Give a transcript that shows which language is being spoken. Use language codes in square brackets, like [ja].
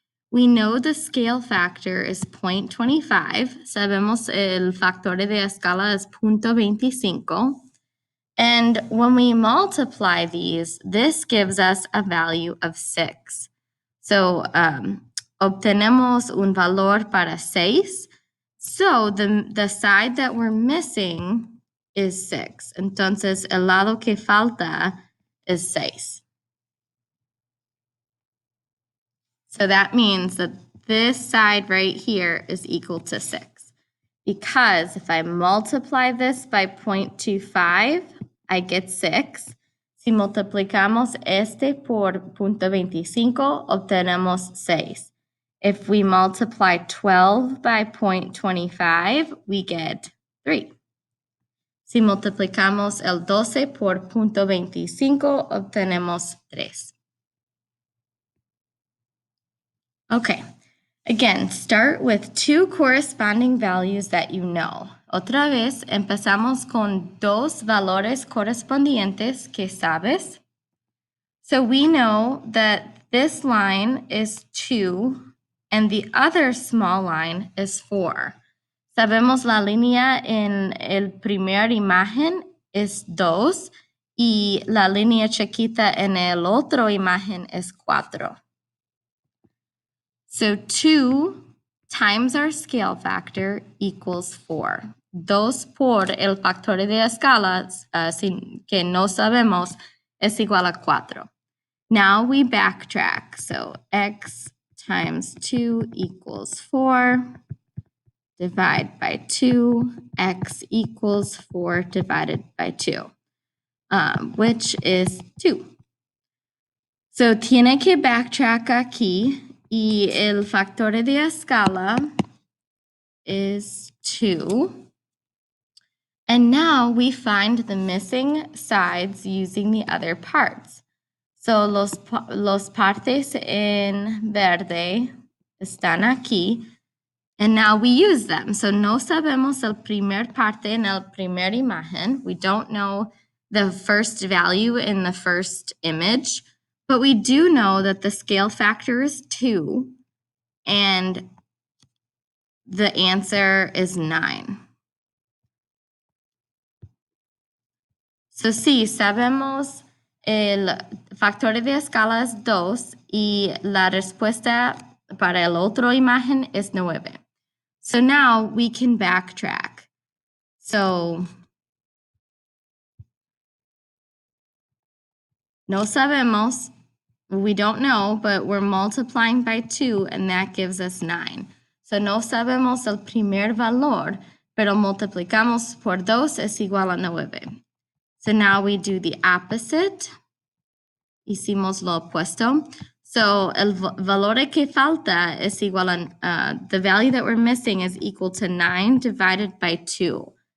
[en] We know the scale factor is 0.25. [es] Sabemos el factor de escala es 0.25. [en] And when we multiply these, this gives us a value of 6. [es] So obtenemos un valor para 6. [en] So the side that we're missing is 6. [es] Entonces, el lado que falta [en] is 6. So that means that this side right here is equal to 6. Because if I multiply this by 0.25, I get 6. [es] Si multiplicamos este por 0.25, obtenemos 6. [en] If we multiply 12 by 0.25, we get 3. [es] Si multiplicamos el 12 por 0.25, obtenemos 3. [en] Okay, again, start with two corresponding values that you know. [es] Otra vez, empezamos con dos valores correspondientes que sabes. [en] So we know that this line is 2 and the other small line is 4. [es] Sabemos la línea en el primer imagen es 2 y la línea chiquita en el otro imagen es 4. [en] So 2 times our scale factor equals 4. [es] 2 por el factor de escala que no sabemos es igual a 4. [en] Now we backtrack. So x times 2 equals 4. Divide by 2. X equals 4 divided by 2, which is 2. [es] So tiene que backtrack aquí. Y el factor de escala [en] is 2. And now we find the missing sides using the other parts. [es] So los partes en verde están aquí. [en] And now we use them. [es] So no sabemos el primer parte en el primer imagen. [en] We don't know the first value in the first image, but we do know that the scale factor is 2 and the answer is 9. [es] So sí, sabemos el factor de escala es 2 y la respuesta para el otro imagen es 9. [en] So now we can backtrack. So [es] no sabemos, [en] we don't know, but we're multiplying by 2 and that gives us 9. [es] So no sabemos el primer valor, pero multiplicamos por 2 es igual a 9. [en] So now we do the opposite. [es] Hicimos lo opuesto. [en] So [es] el valor que falta es igual a, [en] the value that we're missing is equal to 9 divided by 2.